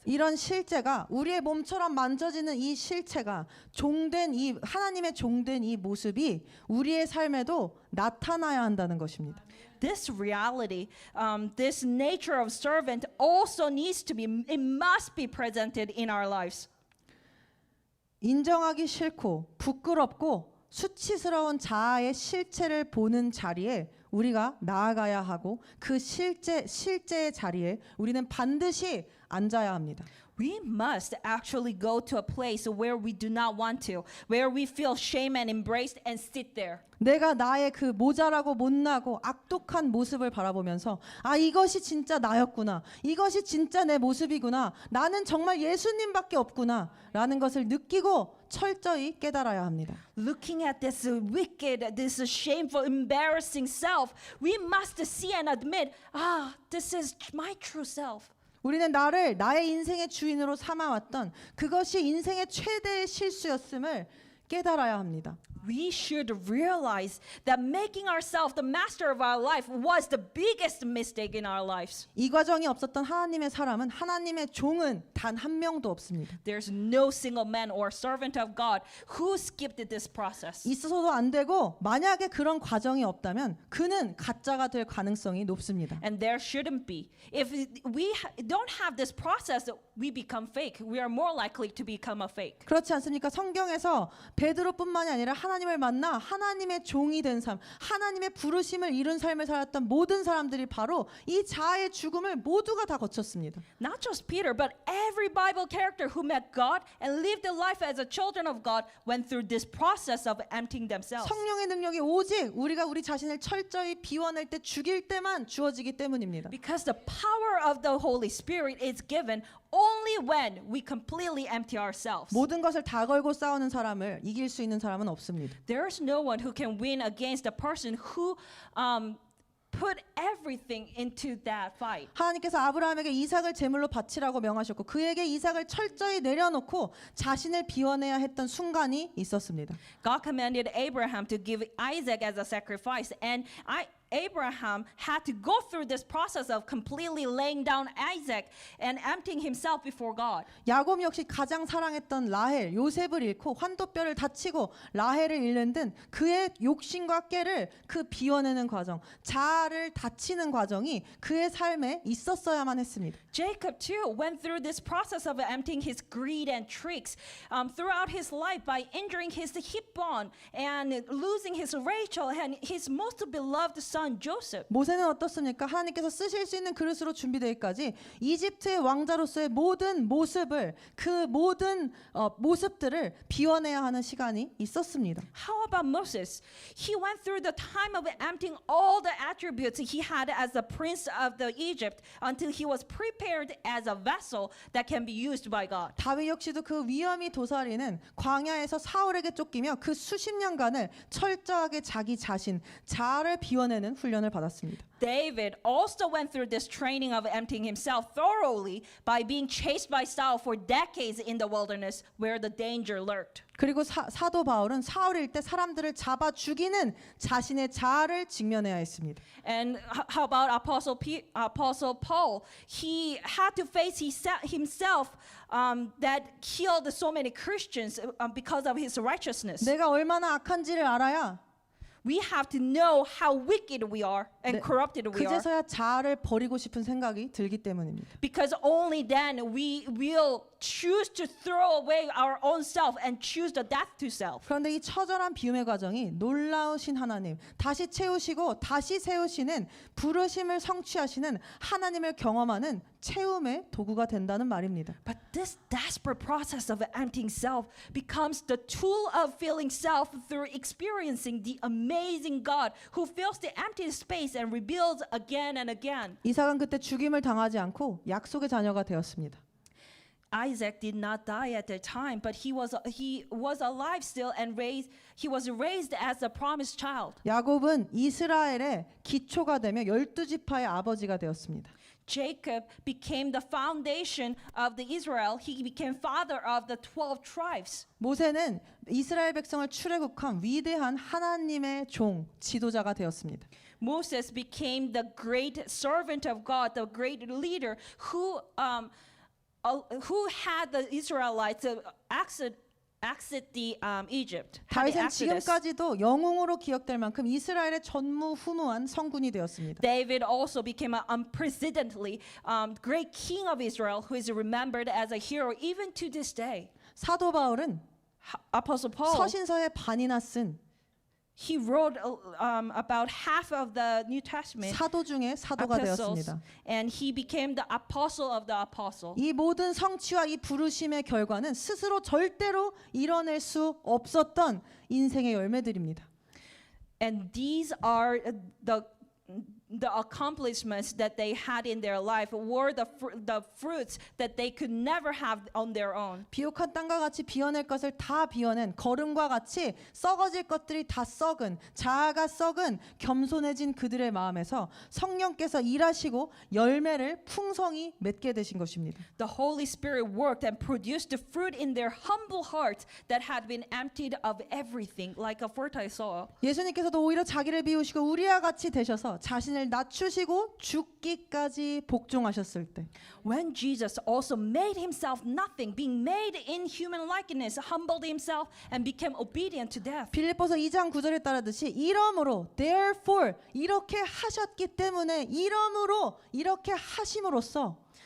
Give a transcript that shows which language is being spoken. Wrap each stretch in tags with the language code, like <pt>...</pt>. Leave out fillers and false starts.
<ko>이런 실제가 우리의 몸처럼 만져지는 이 실체가 하나님의 종된 이 모습이 우리의 삶에도 나타나야 한다는 것입니다.</ko> <en>This reality, this nature of servant also it must be presented in our lives.</en> <ko>인정하기 싫고 부끄럽고 수치스러운 자아의 실체를 보는 자리에 우리가 나아가야 하고 그 실제의 자리에 우리는 반드시 앉아야 합니다.</ko> <en>We must actually go to a place where we do not want to, where we feel shame and embraced and sit there.</en> <ko>내가 나의 그 모자라고 못나고 악독한 모습을 바라보면서 아 이것이 진짜 나였구나. 이것이 진짜 내 모습이구나. 나는 정말 예수님밖에 없구나. 라는 것을 느끼고 철저히 깨달아야 합니다.</ko> <en>Looking at this wicked, this shameful, embarrassing self, we must see and admit, this is my true self.</en> <ko>우리는 나를 나의 인생의 주인으로 삼아왔던 그것이 인생의 최대의 실수였음을 깨달아야 합니다.</ko> <en>We should realize that making ourselves the master of our life was the biggest mistake in our lives.</en> <ko>이 과정이 없었던 하나님의 사람은 하나님의 종은 단 한 명도 없습니다.</ko> <en>There's no single man or servant of God who skipped this process.</en> <ko>있어서도 안 되고 만약에 그런 과정이 없다면 그는 가짜가 될 가능성이 높습니다.</ko> <en>And there shouldn't be. If we don't have this process, we become fake. We are more likely to become a fake.</en> <ko>그렇지 않습니까? 성경에서 베드로뿐만이 아니라 하나님을 만나 하나님의 종이 된 삶, 하나님의 부르심을 이룬 삶을 살았던 모든 사람들이 바로 이 자아의 죽음을 모두가 다 거쳤습니다.</ko> <en>Not just Peter, but every Bible character who met God and lived a life as a children of God went through this process of emptying themselves.</en> <ko>성령의 능력이 오직 우리가 우리 자신을 철저히 비워낼 때 죽일 때만 주어지기 때문입니다.</ko> <en>Because the power of the Holy Spirit is given only when we completely empty ourselves.</en> <ko>모든 것을 다 걸고 싸우는 사람을 이길 수 있는 사람은 없습니다.</ko> <en>There's no one who can win against a person who put everything into that fight.</en> <ko>하나님께서 아브라함에게 이삭을 제물로 바치라고 명하셨고 그에게 이삭을 철저히 내려놓고 자신을 비워내야 했던 순간이 있었습니다.</ko> <en>God commanded Abraham to give Isaac as a sacrifice, and Abraham had to go through this process of completely laying down Isaac and emptying himself before God.</en> <ko>야곱 역시 가장 사랑했던 라헬, 요셉을 잃고 환도뼈를 다치고 라헬을 잃는 등 그의 욕심과 깨를 그 비워내는 과정, 자아를 다치는 과정이 그의 삶에 있었어야만 했습니다.</ko> <en>Jacob too went through this process of emptying his greed and tricks throughout his life by injuring his hip bone and losing his Rachel and his most beloved son Joseph.</en> <ko>모세는 어떻습니까? 하나님께서 쓰실 수 있는 그릇으로 준비되기까지 이집트의 왕자로서의 모든 모습을 그 모든 모습들을 비워내야 하는 시간이 있었습니다.</ko> <en>How about Moses? He went through the time of emptying all the attributes he had as the prince of the Egypt until he was prepared as a vessel that can be used by God.</en> <ko>다윗 역시도 그 위험이 도사리는 광야에서 사울에게 쫓기며 그 수십 년간을 철저하게 자기 자신, 자아를 비워내는 훈련을 받았습니다.</ko> <en>David also went through this training of emptying himself thoroughly by being chased by Saul for decades in the wilderness where the danger lurked.</en> <ko>그리고 사도 바울은 사울일 때 사람들을 잡아 죽이는 자신의 자아를 직면해야 했습니다.</ko> <en>And how about Apostle Paul? He had to face himself that killed so many Christians because of his righteousness.</en> <ko>내가 얼마나 악한지를 알아야</ko> <en>We have to know how wicked we are and corrupted we are.</en> <ko>그제서야 자아를 버리고 싶은 생각이 들기 때문입니다.</ko> <en>Because only then we will choose to throw away our own self and choose the death to self.</en> <ko>그런데 이 처절한 비움의 과정이 놀라우신 하나님, 다시 채우시고 다시 세우시는 부르심을 성취하시는 하나님을 경험하는 채움의 도구가 된다는 말입니다.</ko> <en>But this desperate process of emptying self becomes the tool of filling self through experiencing the amazing God who fills the empty space and rebuilds again and again.</en> <ko>이삭은 그때 죽임을 당하지 않고 약속의 자녀가 되었습니다.</ko> <en>Isaac did not die at that time, but he was alive still and he was raised as a promised child.</en> <ko>야곱은 이스라엘의 기초가 되며 12지파의 아버지가 되었습니다.</ko> <en>Jacob became the foundation of the Israel. He became father of the 12 tribes.</en> <ko>모세는 이스라엘 백성을 출애굽한 위대한 하나님의 종, 지도자가 되었습니다.</ko> <en>Moses became the great servant of God, the great leader who had the Israelites exit the Egypt. Had the</en> <ko>다윗은</ko> <en>Exodus.</en> <ko>지금까지도 영웅으로 기억될 만큼 이스라엘의 전무후무한 성군이 되었습니다.</ko> <en>David also became an unprecedentedly great king of Israel who is remembered as a hero even to this day.</en> <ko>사도 바울은</ko> <en>Apostle Paul</en> <ko>서신서의 반이나 쓴</ko> <en>He wrote about half of the New Testament</en> <ko>사도 중에 사도가</ko> <en>epistles,</en> <ko>되었습니다.</ko> <en>and he became the apostle of the apostle.</en> <ko>이 모든 성취와 이 부르심의 결과는 스스로 절대로 이뤄낼 수 없었던 인생의 열매들입니다.</ko> <en>And these are the accomplishments that they had in their life were the fruits that they could never have on their own.</en> <ko>비옥한 땅과 같이 비워낼 것을 다 비워낸 거름과 같이 썩어질 것들이 다 썩은 자아가 썩은 겸손해진 그들의 마음에서 성령께서 일하시고 열매를 풍성히 맺게 되신 것입니다.</ko> <en>The Holy Spirit worked and produced the fruit in their humble hearts that had been emptied of everything, like a fertile soil.</en> <ko>예수님께서도 오히려 자기를 비우시고 우리와 같이 되셔서 자신을 낮추시고 죽기까지 복종하셨을 때</ko> <en>When Jesus also made himself nothing, being made in human likeness, humbled himself and became obedient to death.</en> <ko>빌립보서 2장 9절에 따르듯이 이러므로</ko> <en>therefore</en> <ko>이렇게 하셨기 때문에 이러므로 이렇게 하심으로써</ko>